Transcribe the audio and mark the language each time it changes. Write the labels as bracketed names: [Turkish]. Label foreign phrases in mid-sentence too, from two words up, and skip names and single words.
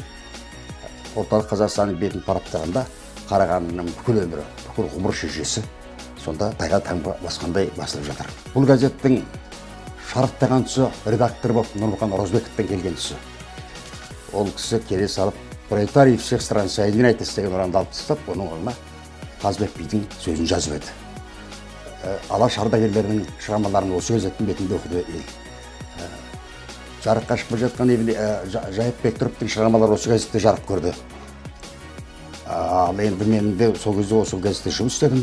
[Kazakh] Орталық Қазақстанның бетін параптағанда Қарағандының бүкіл өмірі, бүкіл ғұмыр шежіресі сонда тайға таңба басқандай басылып жатыр. Бұл газеттің шарықтаған тұсы редактор болып Нұрмұхан Оразбековтен келген тұсы. Ол кісі келе салып, [Russian] пролетарий всех стран соединяйтесь [Kazakh] деген ұранды алып тастап, оның орнына Қазбек бидің сөзін жазып еді. Алаш ардагерлерінің шығармаларын осы газеттің бетінде оқыды ел. Жарыққа шығып жатқан Жайып Бектұровтың шығармалары осы газетте жарық көрді. Ал енді мен де сол кезде осы газетте жұмыс істедім.